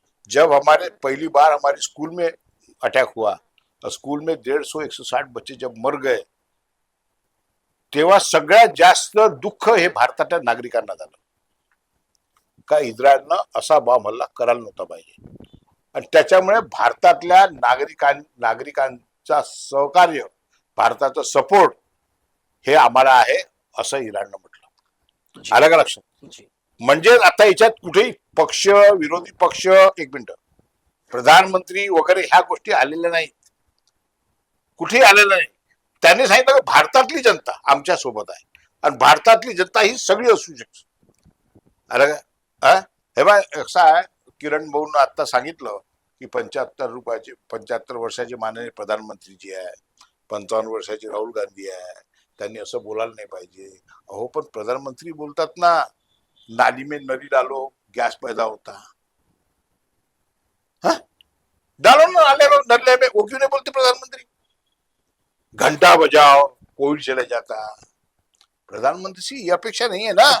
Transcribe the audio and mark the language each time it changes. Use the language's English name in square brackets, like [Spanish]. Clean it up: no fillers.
[Hindi] जब हमारे पहली बार हमारे स्कूल में अटैक हुआ और स्कूल में 150-160 बच्चे जब मर गए [Marathi] तेव्हा सगळ्यात जास्त दुःख हे भारताच्या नागरिकांना झालं का इस्रायलनं असा बॉम्ब हल्ला करायला नव्हता पाहिजे। आणि त्याच्यामुळे भारतातल्या नागरिकांचा सहकार्य, भारताचा सपोर्ट हे आम्हाला आहे असं इराणनं म्हटलं। आलं का लक्षात? म्हणजे आता याच्यात कुठेही पक्ष, विरोधी पक्ष, एक मिनिट, प्रधानमंत्री वगैरे ह्या गोष्टी आलेल्या नाहीत, कुठेही आलेल्या नाही। त्यांनी सांगितलं की भारतातली जनता आमच्या सोबत आहे आणि भारतातली जनता ही सगळी असू शकते। आलं का? हे बघ असं आहे, किरण भाऊनं आता सांगितलं की 75 वर्षाचे माननीय प्रधानमंत्री जी आहे, 55 वर्षाचे राहुल गांधी आहे, त्यांनी असं बोलायला नाही पाहिजे। अहो पण प्रधानमंत्री बोलतात ना, [Hindi] नाली में नली डालो गैस पैदा होता, डालो ना नले में, वो क्यों नहीं बोलते प्रधानमंत्री? घंटा बजाओ कोई चले जाता। प्रधानमंत्री से ये अपेक्षा नहीं है ना।